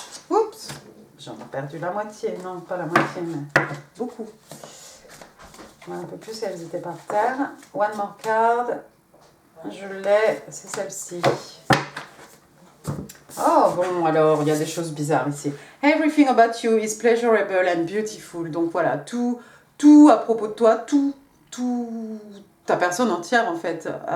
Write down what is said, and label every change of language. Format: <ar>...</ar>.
<fr>Oups, j'en ai perdu la moitié. Non, pas la moitié, mais beaucoup. Un peu plus, elles étaient par terre.</fr> <en>One more card.</en> <fr>Je l'ai, c'est celle-ci. Oh, bon, alors, il y a des choses bizarres ici.</fr> <en>Everything about you is pleasurable and beautiful.</en> <fr>Donc voilà, tout à propos de toi, tout, ta personne entière, en fait.</fr>